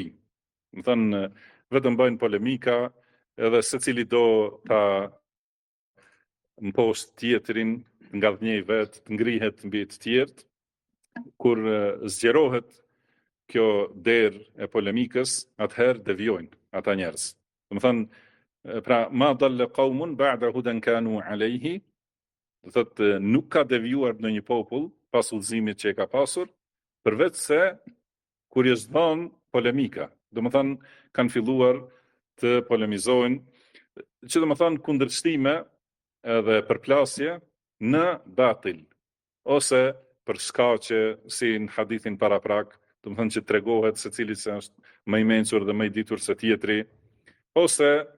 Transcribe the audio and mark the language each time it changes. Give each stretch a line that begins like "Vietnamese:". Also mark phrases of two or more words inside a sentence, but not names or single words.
Albanian: Do thënë vetëm bëjnë polemika, edhe secili do ta mposhtë tjetrin, nga dhënjej vet, të ngrihet mbi të tjerët, kur zgjerohet kjo derë e polemikës, atëherë devijojnë ata njerëz. Do thënë, pra
Arabic: ما ضل قوم بعد هدى كانوا عليه,
Albanian: do thotë nuk ka devijuar në një popull pas udhëzimit që e ka pasur, përveç se kur është dhënë polemika. Do të thënë kanë filluar të polemizojnë, që do të thënë kundërshtime edhe përplasje në batil, ose për shkaqe si në hadithin paraprak, do të thënë që tregohet se cili është më i mençur dhe më i ditur se tjetri, ose